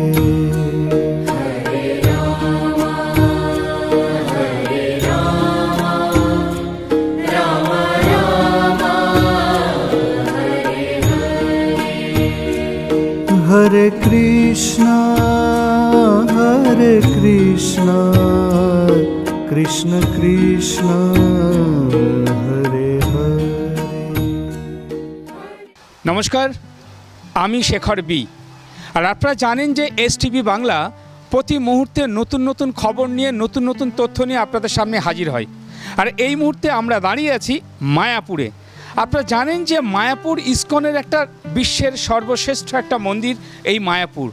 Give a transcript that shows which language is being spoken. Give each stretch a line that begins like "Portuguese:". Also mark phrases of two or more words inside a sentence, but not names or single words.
Sanskrit: Hare Rama, Rama Rama, Hare Hare. Hare Krishna, Krishna Krishna, Hare Hare.
Bangla: নমস্কার, আমি শেখর বি। আর আপনারা জানেন যে এসটিভি বাংলা প্রতি মুহূর্তে নতুন নতুন খবর নিয়ে নতুন নতুন তথ্য নিয়ে আপনাদের সামনে হাজির হয়। আর এই মুহূর্তে আমরা দাঁড়িয়ে আছি মায়াপুরে। আপনারা জানেন যে মায়াপুর ইসকনের একটা বিশ্বের সর্বশ্রেষ্ঠ একটা মন্দির এই মায়াপুর।